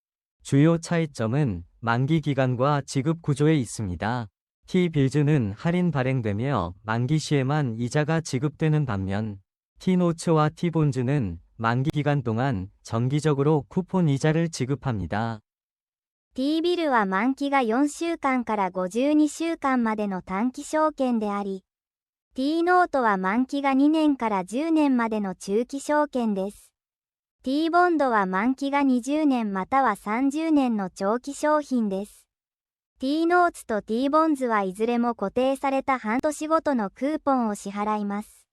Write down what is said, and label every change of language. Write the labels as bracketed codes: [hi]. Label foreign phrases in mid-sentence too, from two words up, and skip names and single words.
[ko] 주요 차이점은 만기 기간과 지급 구조에 있습니다. T빌즈는 할인 발행되며 만기 시에만 이자가 지급되는 반면 T노츠와 T본즈는 만기 기간 동안 정기적으로 쿠폰 이자를 지급합니다. [ja] T-ビルは満期が4週間から52週間までの短期証券であり、T-ノートは満期が2年から10年までの中期証券です。T-ボンドは満期が20年または30年の長期商品です。T-ノーツと T-ボンズはいずれも固定された半年ごとのクーポンを支払います。